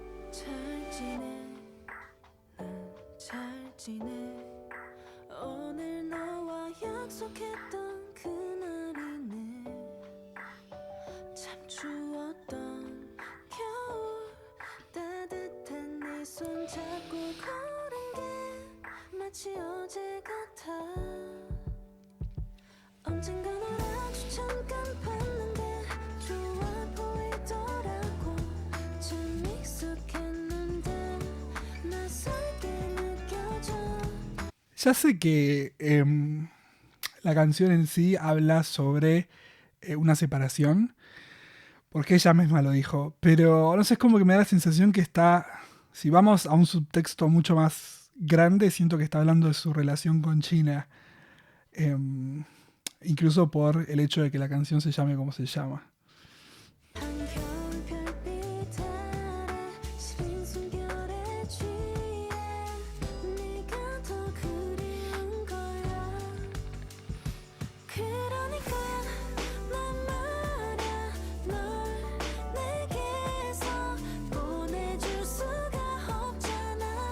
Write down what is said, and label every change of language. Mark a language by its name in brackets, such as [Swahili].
[Korean] 잘 지내 난 잘 지내 오늘 너와 약속했던 그날이네 참 추웠던 겨울 따뜻한 네 손 잡고 걸은 게 마치 어제 같아 언젠가 널 아주 잠깐 봤는데 좋아 보이더라고 참 익숙했는데 낯설게 느껴져 [Spanish] Ya sé que la canción en sí habla sobre una separación, porque ella misma lo dijo. Pero no sé, es como que me da la sensación que está, si vamos a un subtexto mucho más grande, siento que está hablando de su relación con China. Em, Incluso por el hecho de que la canción se llame como se llama. [Korean] 한겨울 별빛 아래 시린 숨결에 취해 네가 더 그리운 거야 그러니까 난 말야 널 내게서 보내줄 수가 없잖아